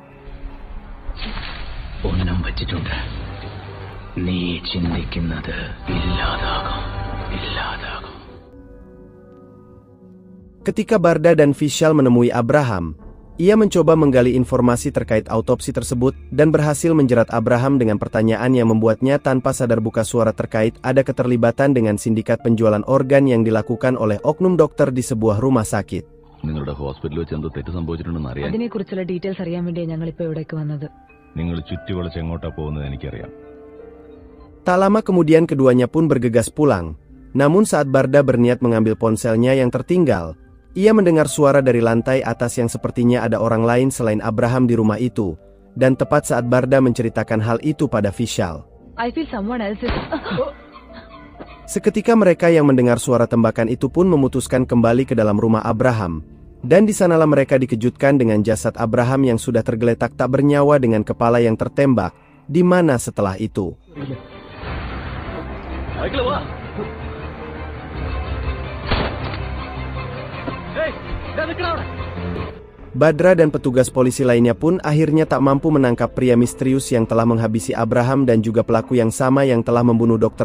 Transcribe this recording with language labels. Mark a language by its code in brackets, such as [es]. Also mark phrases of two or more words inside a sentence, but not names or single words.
[id] Ketika Barda dan Vishal menemui Abraham, ia mencoba menggali informasi terkait autopsi tersebut dan berhasil menjerat Abraham dengan pertanyaan yang membuatnya tanpa sadar buka suara terkait ada keterlibatan dengan sindikat penjualan organ yang dilakukan oleh oknum dokter di sebuah rumah sakit. [ml] നിങ്ങളുടെ ഹോസ്പിറ്റലിൽ വെച്ച് എന്തോ തെറ്റ് സംഭവിച്ചിട്ടുണ്ടെന്ന് അറിയാൻ. അതിനെക്കുറിച്ചുള്ള ഡീറ്റെയിൽസ് അറിയാൻ വേണ്ടിയാണ് ഞങ്ങൾ ഇപ്പോൾ ഇവിടേക്ക് വന്നത്. നിങ്ങൾ ചുറ്റിവളച്ച് എങ്ങോട്ടാ പോകുന്നത് എനിക്കറിയാം. [id] Tak lama kemudian keduanya pun bergegas pulang. Namun saat Barda berniat mengambil ponselnya yang tertinggal, ia mendengar suara dari lantai atas yang sepertinya ada orang lain selain Abraham di rumah itu. Dan tepat saat Barda menceritakan hal itu pada Vishal. [en] I feel someone else is... [id] Seketika mereka yang mendengar suara tembakan itu pun memutuskan kembali ke dalam rumah Abraham. Dan di sanalah mereka dikejutkan dengan jasad Abraham yang sudah tergeletak tak bernyawa dengan kepala yang tertembak. Di mana setelah itu? Badra dan petugas polisi lainnya pun akhirnya tak mampu menangkap pria misterius yang telah menghabisi Abraham dan juga pelaku yang sama yang telah membunuh Dr.